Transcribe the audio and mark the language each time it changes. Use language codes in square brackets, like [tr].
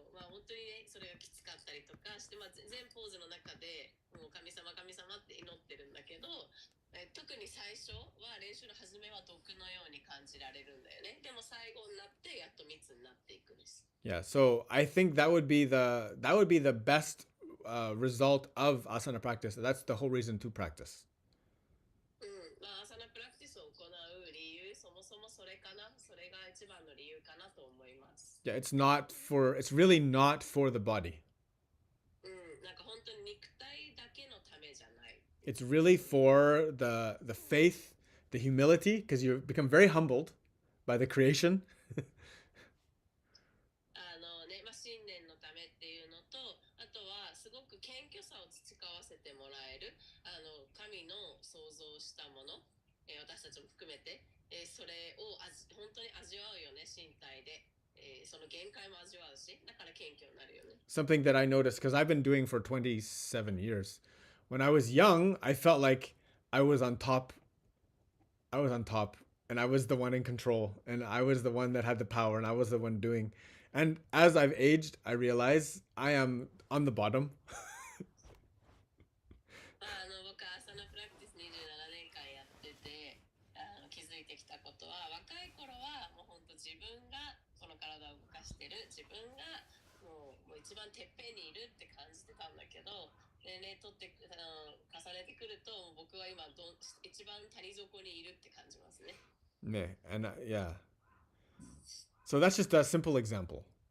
[ja] 本当にね、それがきつかったりとかして、全ポーズの中でもう神様って祈ってるんだけど、特に最初は練習の始めは毒のように感じられるんだよね。でも最後になってやっと密になっていくんです。 [en] Yeah, so I think that would be the best result of asana practice. That's the whole reason to practice. [ja] アサナプラクティスを行う理由、そもそもそれかな。それが一番の理由かなと思います。 [en] Yeah, it's really not for the body. [ja] なんか本当に肉体だけのためじゃない。 [en] It's really for the faith, the humility, because you become very humbled by the creation. [ja] 信念のためっていうのと、あとはすごく謙虚さを培わせてもらえる、神の創造したもの、私たちも含めて、それを本当に味わうよね、身体で。その限界も味わうし、だから謙虚になるよね。 [en] Something that I noticed, because I've been doing for 27 years. When I was young, I felt like I was on top. And I was the one in control. And I was the one that had the power. And I was the one doing. And as I've aged, I realize I am on the bottom. [ja] 僕は朝のプラクティス27年間やってて、気づいてきたことは、若い頃はもう本当自分がこの体を動かしてる、自分がもう一番てっぺんにいるって感じてたんだけど、年齢取って重ねてくると、僕は今一番谷底にいるって感じますね。 [en] Yeah, and yeah. So that's just a simple example.